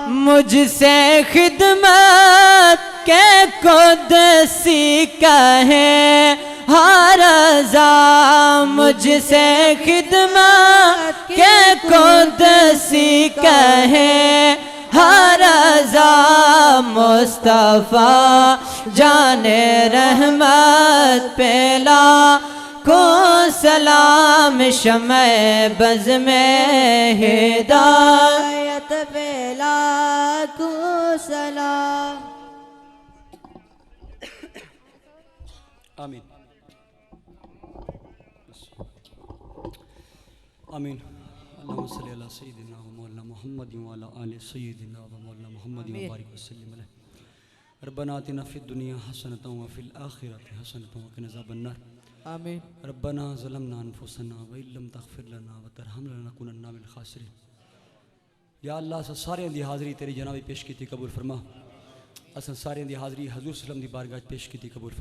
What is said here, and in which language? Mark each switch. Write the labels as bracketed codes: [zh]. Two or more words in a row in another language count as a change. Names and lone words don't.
[ur] مجھ سے خدمت کے قدسی کہے ہر رضا، مجھ سے خدمت کے قدسی کہے ہر رضا. مصطفیٰ جانِ رحمت پہ لاکھوں سلام. شمعِ بزمِ ہدایت پہ لاکھوں سلام. آمین آمین. [ar] اللهم صل على سيدنا ومولانا محمد وعلى آل سيدنا ومولانا محمد وبارك وسلم عليه. ربنا آتنا في الدنيا حسنة وفي الآخرة حسنة وقنا عذاب النار. آمين. ربنا ظلمنا أنفسنا وإن لم تغفر لنا وترحمنا لنكونن من الخاسرين. [pa] یا اللہ اس ساریاں دی حاضری تیری جناب پیش کیتی قبول فرما. اس ساریاں دی حاضری حضور [ar] صلى الله عليه وسلم [pa] دی بارگاہ پیش کیتی قبول فرما.